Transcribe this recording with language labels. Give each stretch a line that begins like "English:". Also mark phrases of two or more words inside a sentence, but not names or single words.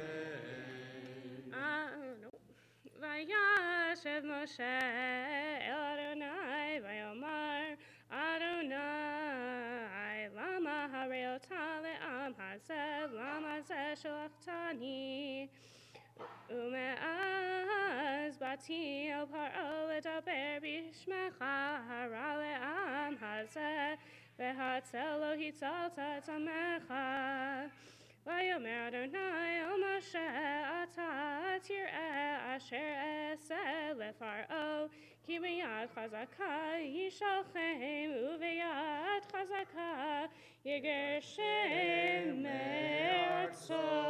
Hebrew: אמן. וישב משה אל אדני ויאמר אדני למה הרעתה לעם הזה למה זה שלחתני ומאז באתי אל פרעה לדבר בשמך הרע לעם הזה והצל לא הצלת את עמך ויאמר אדני אל משה עתה תראה אשר אעשה לפרעה כי ביד חזקה ישלחם וביד חזקה יגרשם מארצו.